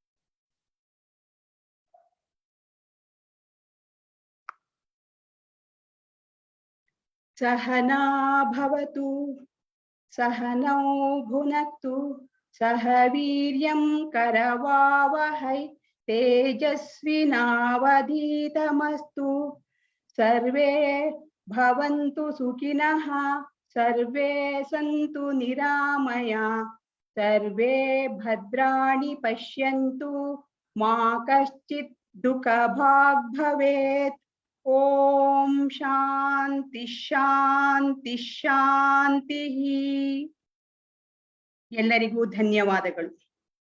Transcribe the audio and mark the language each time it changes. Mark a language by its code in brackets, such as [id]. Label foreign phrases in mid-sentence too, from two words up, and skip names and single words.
[sa] ಸಹನಾ ಭವತು, ಸಹನೌ ಭುನಕ್ತು, ಸಹ ವೀರ್ಯಂ ಕರವಾವಹೈ, ತೇಜಸ್ವಿನಾವಧೀತಮಸ್ತು, ಸರ್ವೇ ಭವಂತು ಸುಖಿನಃ, ಸರ್ವೇ ಸಂತು ನಿರಾಮಯಾ, ಸರ್ವೇ ಭದ್ರಾಣಿ ಪಶ್ಯಂತು, ಮಾ ಕಶ್ಚಿತ್ ದುಃಖಭಾಗ್ ಭವೇತ್. ಓಂ ಶಾಂತಿ ಶಾಂತಿ ಶಾಂತಿ. [kn] ಎಲ್ಲರಿಗೂ ಧನ್ಯವಾದಗಳು.